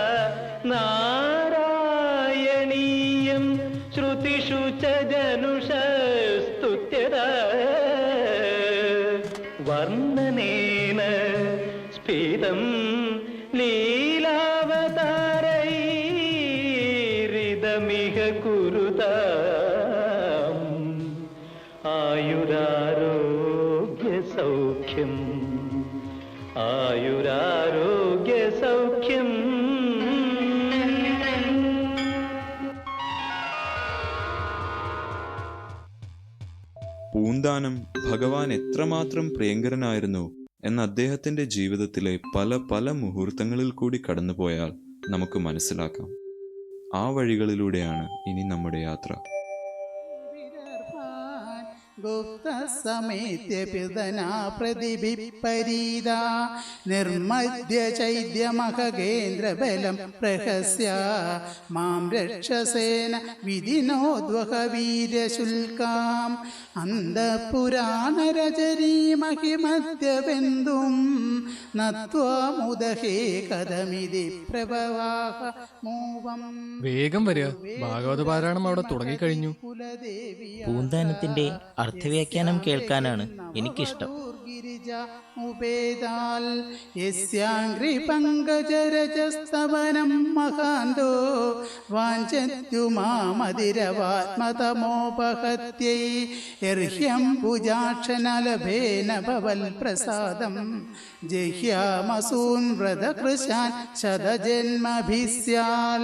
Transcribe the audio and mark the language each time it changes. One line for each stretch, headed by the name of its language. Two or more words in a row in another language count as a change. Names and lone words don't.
Sanskrit: नारायणीयं श्रुतिषु च जनुषस्तुत्यदा वर्णनेन स्फीतं लीलावतारैरिदमिह कुरुताम् आयुरारोग्यसौख्यम् आयुरारोग्यसौख्यम्
Malayalam: പൂന്താനം ഭഗവാൻ എത്രമാത്രം പ്രിയങ്കരനായിരുന്നു എന്ന അദ്ദേഹത്തിന്റെ ജീവിതത്തിലെ പല പല മുഹൂർത്തങ്ങളിൽ കൂടി കടന്നുപോയാൽ നമുക്ക് മനസ്സിലാക്കാം. ആ വഴികളിലൂടെയാണ് ഇനി നമ്മുടെ യാത്ര.
Sanskrit: गुप्तसमेत्यपिदना प्रतिभिपरीदा निर्मद्य चैद्यमखगेन्द्रबलं प्रहस्य मां रक्षसेन विधिनोद्वहवीर्यशुल्काम् अन्तःपुराणरजनीमहिमद्यबिन्दुं नत्वामुदहे कदमिति प्रभवाः മൂവം.
Malayalam: വേഗം വരിക, ഭാഗവത പാരായണം അവിടെ തുടങ്ങിക്കഴിഞ്ഞു. പൂന്താനത്തിന്റെ അർത്ഥവ്യാഖ്യാനം കേൾക്കാനാണ് എനിക്കിഷ്ടം.
Sanskrit: ഉപേതാൽ യസ്യാംഗ്രി പങ്കജരജസ്തവനം മഹാന്തോ വാഞ്ചത്യുമാമതിരവാത്മതമോപഹത്യൈ യർഹ്യം ഭുജാക്ഷനലഭേന ഭവൽ പ്രസാദം ജഹ്യാമസൂൻ വ്രതകൃശാൻ ശതജന്മഭിസ്യാൽ.